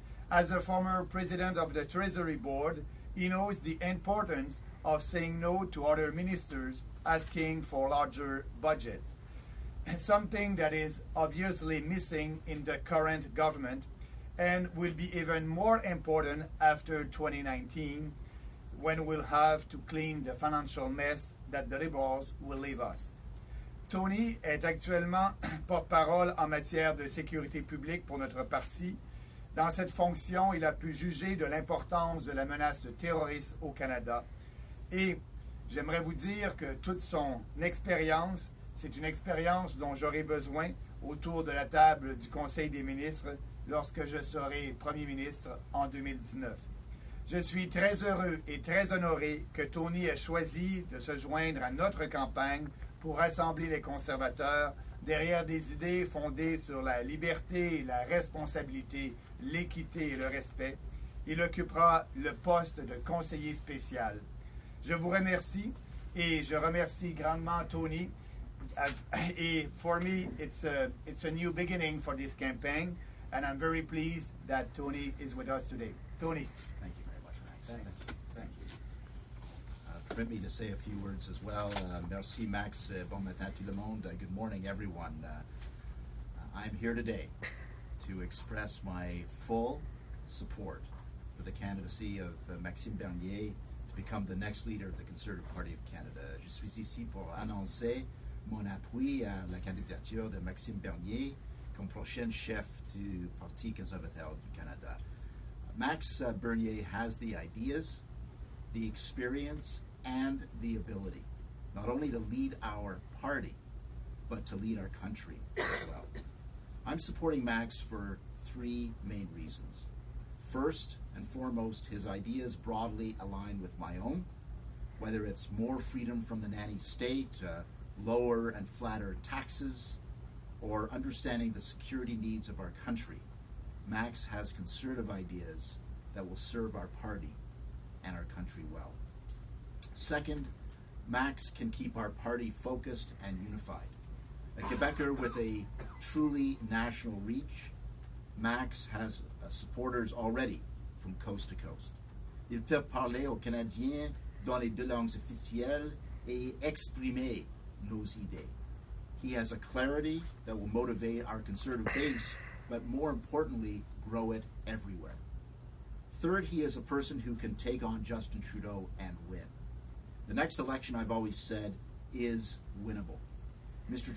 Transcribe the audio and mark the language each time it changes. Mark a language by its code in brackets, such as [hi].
[en] As a former president of the Treasury Board, he knows the importance of saying no to other ministers asking for larger budgets, something that is obviously missing in the current government and will be even more important after 2019 when we'll have to clean the financial mess that the Liberals will leave us. [fr] Tony est actuellement porte-parole en matière de sécurité publique pour notre parti. Dans cette fonction, il a pu juger de l'importance de la menace terroriste au Canada et j'aimerais vous dire que toute son expérience, c'est une expérience dont j'aurai besoin autour de la table du Conseil des ministres lorsque je serai Premier ministre en 2019. Je suis très heureux et très honoré que Tony ait choisi de se joindre à notre campagne pour rassembler les conservateurs derrière des idées fondées sur la liberté, la responsabilité, l'équité et le respect. Il occupera le poste de conseiller spécial. Je vous remercie et je remercie grandement Tony. [en] Et for me, it's a new beginning for this campaign, and I'm very pleased that Tony is with us today. Tony. Thank you very much, Max. Thank you. Permit me to say a few words as well. [fr] Merci, Max. Bon matin tout le monde. [en] Good morning, everyone. I'm here today to express my full support for the candidacy of Maxime Bernier to become the next leader of the Conservative Party of Canada. [fr] Je suis ici pour annoncer mon appui à la candidature de Maxime Bernier comme prochain chef du Parti conservateur du Canada. [en] Max Bernier has the ideas, the experience, and the ability, not only to lead our party, but to lead our country as well. I'm supporting Max for three main reasons. First and foremost, his ideas broadly align with my own, whether it's more freedom from the nanny state, lower and flatter taxes, or understanding the security needs of our country. Max has conservative ideas that will serve our party and our country well. Second, Max can keep our party focused and unified. A Quebecer with a truly national reach, Max has supporters already from coast to coast. [fr] Il peut parler aux Canadiens dans les deux langues officielles et exprimer nos idées. [en] He has a clarity that will motivate our conservative base, but more importantly, grow it everywhere. Third, he is a person who can take on Justin Trudeau and win. The next election, I've always said, is winnable. Mr.